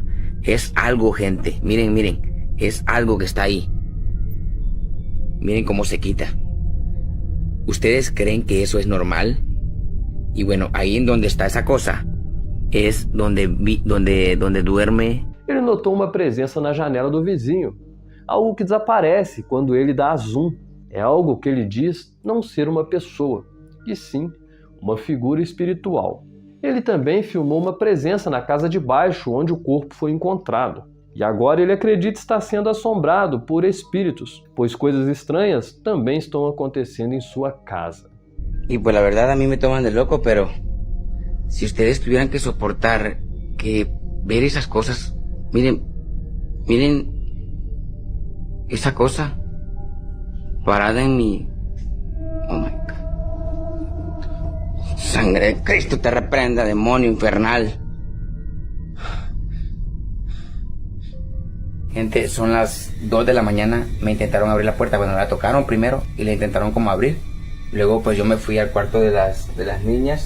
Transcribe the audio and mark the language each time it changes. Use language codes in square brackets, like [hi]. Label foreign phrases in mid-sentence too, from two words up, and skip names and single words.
[es] Es algo, gente. Miren, miren. Es algo que está ahí. Miren cómo se quita. ¿Ustedes creen que eso es normal? Y bueno, ahí en donde está esa cosa es donde duerme. [pt] Ele notou uma presença na janela do vizinho, algo que desaparece quando ele dá zoom. É algo que ele diz não ser uma pessoa, e sim uma figura espiritual. Ele também filmou uma presença na casa de baixo, onde o corpo foi encontrado. E agora ele acredita estar sendo assombrado por espíritos, pois coisas estranhas também estão acontecendo em sua casa. [es] Y pues la verdad a mí me toman de loco, pero si ustedes tuvieran que soportar que ver esas cosas, miren esa cosa parada en mi... [en] Oh my God. [es] Sangre de Cristo te reprenda, demonio infernal. Gente, son las 2 de la mañana, me intentaron abrir la puerta, bueno, la tocaron primero y la intentaron como abrir. Luego pues yo me fui al cuarto de las niñas.